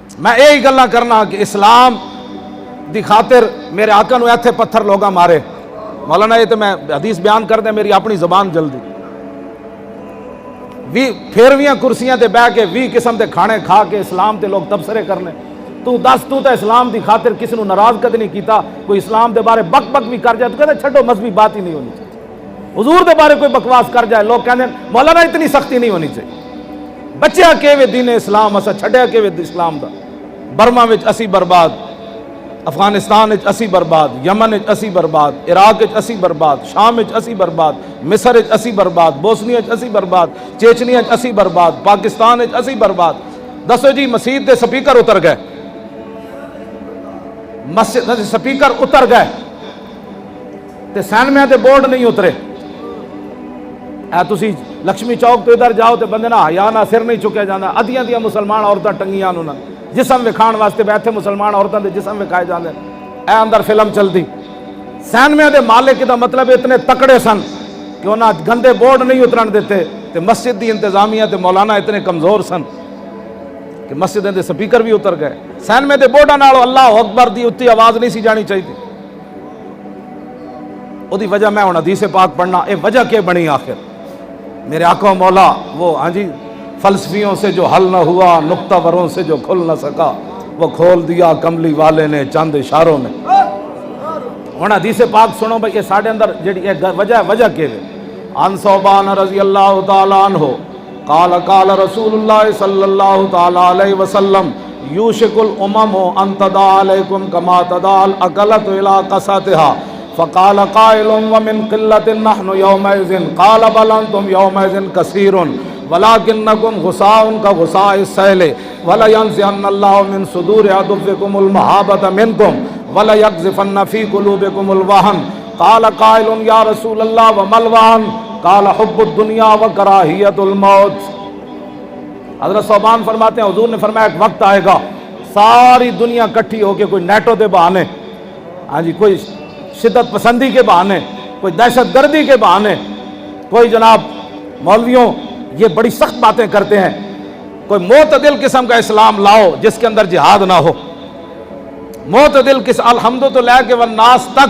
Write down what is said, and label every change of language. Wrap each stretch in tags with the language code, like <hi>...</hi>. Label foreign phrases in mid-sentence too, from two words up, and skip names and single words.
<pa>میں یہی گلاں کرنا کہ اسلام دی خاطر میرے آقا نو ایتھے پتھر لوگاں مارے مولانا، یہ تو میں حدیث بیان کر دیں میری اپنی زبان جلدی پھیرویاں کرسیاں تے بہ کے 20 قسم دے کھانے کھا کے اسلام تے لوگ تبصرے کرنے، تو دس تو اسلام دی خاطر کسی نو ناراض کد نہیں کیتا، کوئی اسلام دے</pa> <ur>بارے بک بک بھی کر جائے تو کہتے چھڈو مذہبی بات ہی نہیں ہونی چاہیے، حضور دے بارے کوئی بکواس کر جائے لوگ کہتے ہیں مولانا اتنی سختی نہیں ہونی چاہیے،</ur> <pa>بچیا کیوے دین اسلام اسا چھڈیا کیوے اسلام دا، برما وچ اسی برباد، افغانستان وچ اسی برباد، یمن وچ اسی برباد، عراق وچ اسی برباد، شام وچ اسی برباد، مصر وچ اسی برباد، بوسنیا وچ اسی برباد، چیچنیا وچ اسی برباد، پاکستان وچ اسی برباد۔ دسو جی مسجد دے سپیکر اتر گئے، مسجد دے سپیکر اتر گئے تے سینمے دے بورڈ نہیں اترے۔ اے تسی لکشمی چوک تو ادھر جاؤ تے بندے نہ حیا نہ سر نہیں چکیا جانا، ادیاں دیاں مسلمان عورتاں ٹنگیاں انہاں جسم وکھان واسطے بیٹھے مسلمان عورتوں دے جسم وکھائے جاندے، اے اندر فلم چلدی۔ سینمے دے مالک دا مطلب اتنے تکڑے سن کہ انہاں گندے بورڈ نہیں اترن دیتے، تے مسجد دی انتظامیہ تے مولانا اتنے کمزور سن کہ مسجد دے سپیکر بھی اتر گئے۔ سینمے دے بورڈاں نالوں اللہ اکبر دی اتنی آواز نہیں سی جانی چاہیے۔ او دی وجہ میں ہن حدیث پاک پڑھنا، اے وجہ کیا بنی آخر؟</pa> <ur>میرے آقا مولا وہ ہاں جی فلسفیوں سے جو حل نہ ہوا، نقطہ وروں سے جو کھل نہ سکا، وہ کھول دیا کملی والے نے چند اشاروں میں۔</ur> <pa>ہن حدیث پاک سنو بھائی، یہ ساڈے اندر جڑی وجہ کے</pa> <ar>عن ثوبان رضی اللہ تعالی عنہ قال قال رسول اللہ صلی اللہ تعالی علیہ وسلم یوشک الامم ان تدع علیکم کما تدع الاکلۃ الی قصاتها فقال قائل ومن قلة نحن يومئذ قال بل انتم يومئذ كثير ولكنكم غثاء كغثاء السيل ولينزعن الله من صدور عدوكم المهابة منكم وليقذفن في قلوبكم الوهن قال قائل يا رسول الله وما الوهن قال حب الدنيا وكراهية الموت۔</ar> <ur>حضرت صوبان فرماتے ہیں حضور نے فرمایا ایک وقت آئے گا ساری دنیا کٹھی ہو کے کوئی نیٹو دے بہانے، ہاں جی کوئی شدت پسندی کے بہانے، کوئی دہشت گردی کے بہانے، کوئی جناب مولویوں یہ بڑی سخت باتیں کرتے ہیں، کوئی معتدل قسم کا اسلام لاؤ جس کے اندر جہاد نہ ہو، معتدل قسم الحمد تو لے کے والناس تک۔</ur>